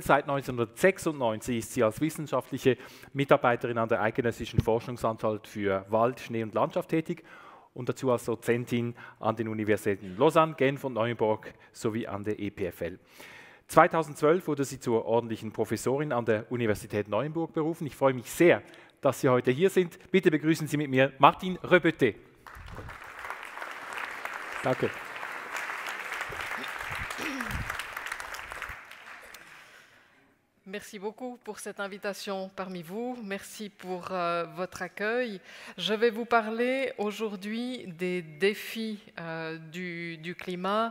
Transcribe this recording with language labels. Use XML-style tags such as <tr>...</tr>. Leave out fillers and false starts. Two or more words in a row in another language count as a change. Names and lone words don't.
<de>Seit 1996 ist sie als wissenschaftliche Mitarbeiterin an der Eidgenössischen Forschungsanstalt für Wald, Schnee und Landschaft tätig und dazu als Dozentin an den Universitäten Lausanne, Genf und Neuenburg sowie an der EPFL. 2012 wurde sie zur ordentlichen Professorin an der Universität Neuenburg berufen. Ich freue mich sehr, dass Sie heute hier sind. Bitte begrüßen Sie mit mir Martin Rebötte. Danke.</de> <fr>Merci beaucoup pour cette invitation parmi vous. Merci pour votre accueil. Je vais vous parler aujourd'hui des défis du climat.</fr>